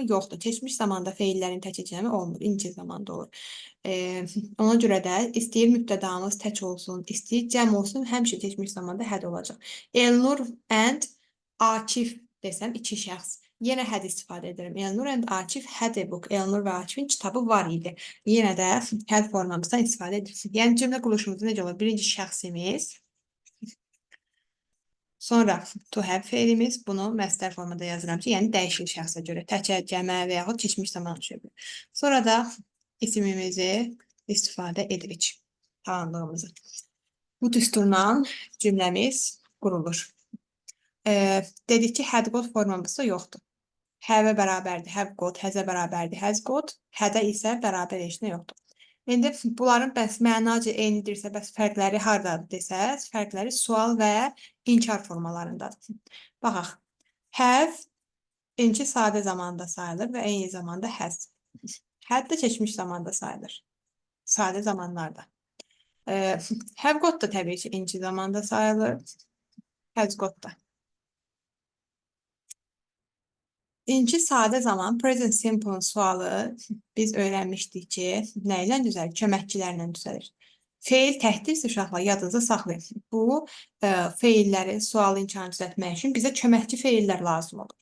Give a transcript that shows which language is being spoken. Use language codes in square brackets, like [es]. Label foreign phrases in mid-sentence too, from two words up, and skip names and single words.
[az] Yoxdur. Keçmiş zamanda feillərin təkcəmi olmur. İncil zamanda olur. Ona görə də istəyir mübtədamız tək olsun, istəyir cəm olsun, həmişə keçmiş zamanda had olacaq. Elnur and Akif desəm, iki şəxs. Yenə had istifadə edirəm. [en] Elnur and Akif had a book. [az] Elnur və Akifin kitabı var idi. Yenə də had formamızdan istifadə edirsiniz. Yəni cümlə quruluşumuzda necə olur? Birinci şəxsimiz, sonra [en] to have [az] feilimiz, bunu məstər formada yazıram ki, yəni dəyişik şəxsə görə, təkə, cəmə və yaxud keçmiş zaman düşə bilər. Sonra da isimimizi istifadə edirik, tanıdığımızı. Bu düsturla cümləmiz qurulur. Dedik ki, [en] had got [az] formamızda yoxdur. Have-ə bərabərdir, [en] have got, [az] has-ə bərabərdir, [en] has got, [az] had-ə isə bərabər heç nə yoxdur. İndi bunların bəs mənaca eynidirsə, bəs fərqləri hardadır desəz, fərqləri sual və inkar formalarındadır. Baxaq, have birinci sadə zamanda sayılır və eyni zamanda has. Had da keçmiş zamanda sayılır, sadə zamanlarda. [en] Have got [az] da təbii ki, inci zamanda sayılır, [en] has got [az] da. İkinci sadə zaman [en] present simple [az] sualı biz öyrənmişdik ki, nə ilə düzəlir? Köməkçilərlə düzəlir. Feil təhdidsə uşaqlar yadınızda saxlayın. Bu feilləri, sualı imkanı düzəltmək üçün bizə köməkçi feillər lazım olur.